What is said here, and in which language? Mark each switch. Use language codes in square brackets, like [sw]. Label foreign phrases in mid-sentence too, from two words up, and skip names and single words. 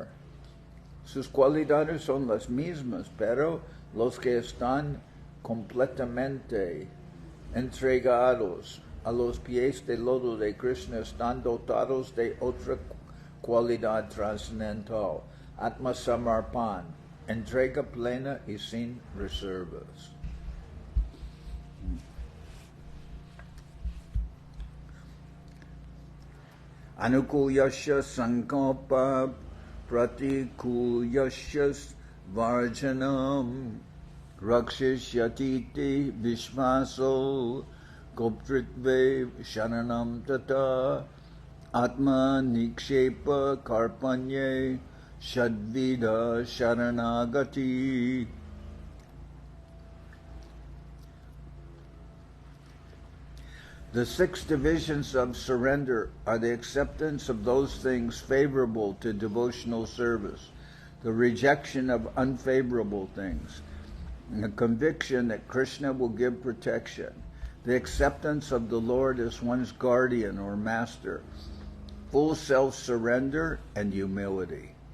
[es] Sus cualidades son las mismas, pero los que están completamente entregados a los pies del loto de Krishna están dotados de otra cualidad trascendental, [sa] Atma Samarpan, [es] entrega plena y sin reservas. [sa] Anukulyasya sankalpa pratikulyasya varjanam rakshishyatiti vishvaso goptritve sharanam tata atma nikshepa karpanye shadvida sharanagati. [en] The 6 divisions of surrender are the acceptance of those things favorable to devotional service, the rejection of unfavorable things, and the conviction that Krishna will give protection, the acceptance of the Lord as one's guardian or master, full self-surrender and humility.